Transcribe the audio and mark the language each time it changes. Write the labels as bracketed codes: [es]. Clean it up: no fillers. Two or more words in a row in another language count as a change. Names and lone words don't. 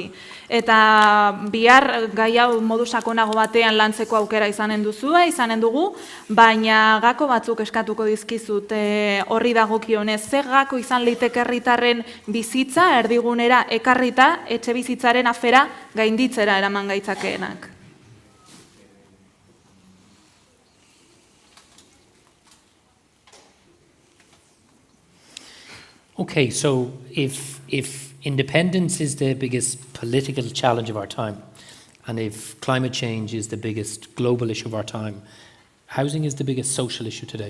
[eu] Eta bihar gai hau modu sakonago batean lantzeko aukera izanen dugu, baina gako batzuk eskatuko dizkizut horri dagokionez, ze gako izan liteke herritarren bizitza erdigunera ekarrita etxe bizitzaren afera gainditzera eraman gaitzakeenak. [en] Okay, so if independence is the biggest political challenge of our time, and if climate change is the biggest global issue of our time, housing is the biggest social issue today.